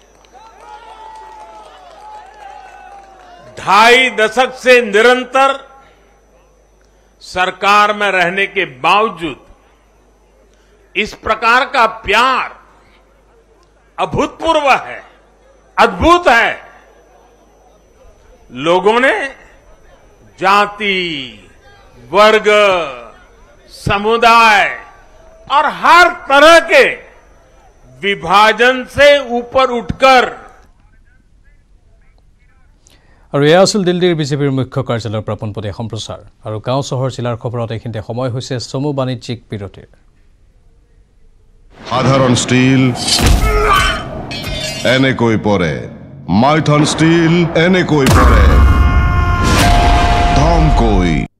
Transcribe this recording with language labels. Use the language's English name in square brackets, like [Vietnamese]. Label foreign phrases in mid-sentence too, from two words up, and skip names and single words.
[Hindi] 2.5 दशक से निरंतर सरकार में रहने के बावजूद इस प्रकार का प्यार अभूतपूर्व है, अद्भुत है। लोगों ने जाति, वर्ग, समुदाय और हर तरह के विभाजन से ऊपर उठकर [Assamese] আৰু এয়া আছিল দিল্লীৰ বিজেপিৰ মুখ্য কাৰ্যালয়ৰ পৰা পোনপটীয়া সম্প্ৰচাৰ আৰু গাঁও চহৰ জিলাৰ খবৰত এইখিনিতে সময় হৈছে চমু বাণিজ্যিক বিৰতিৰ। সাধাৰণ ষ্টীল এনেকৈ পৰে, মাইথন ষ্টীল এনেকৈ পৰে, ধমকৈ।